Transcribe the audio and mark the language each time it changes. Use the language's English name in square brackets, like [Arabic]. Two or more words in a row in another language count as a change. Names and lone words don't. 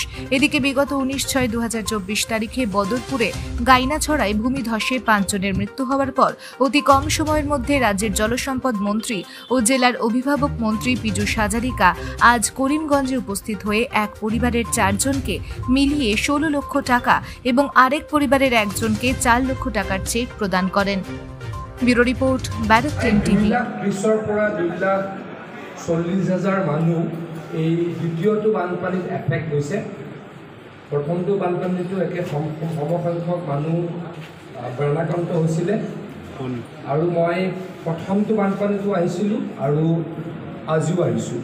[Bangla] এদিকে বিগত 19/6/2024 তারিখে বদরপুরে গাইনাছড়ায় ভূমিধসে 5 জনের মৃত্যু হওয়ার পর অতি কম সময়ের মধ্যে রাজ্যের জলসম্পদ মন্ত্রী ও জেলার অভিভাবক মন্ত্রী পীযূষ হাজারিকা আজ করিমগঞ্জে উপস্থিত হয়ে এক পরিবারের 4 জনকে মিলিয়ে 16 লক্ষ টাকা এবং আরেক পরিবারের একজনকে 4 লক্ষ টাকার চেক প্রদান করেন। ব্যুরো রিপোর্ট, ব্যারাক 10 টিভি। [Assamese] 2,40,000 মানুহ এই দ্বিতীয়টো বানপানীত এফেক্ট হৈছে। প্ৰথমটো বানপানীটো একে সমসংখ্যক মানুহ প্ৰাণাক্ৰান্ত হৈছিলে আৰু মই প্ৰথমটো বানপানীটো আহিছিলোঁ আৰু আজিও আহিছোঁ।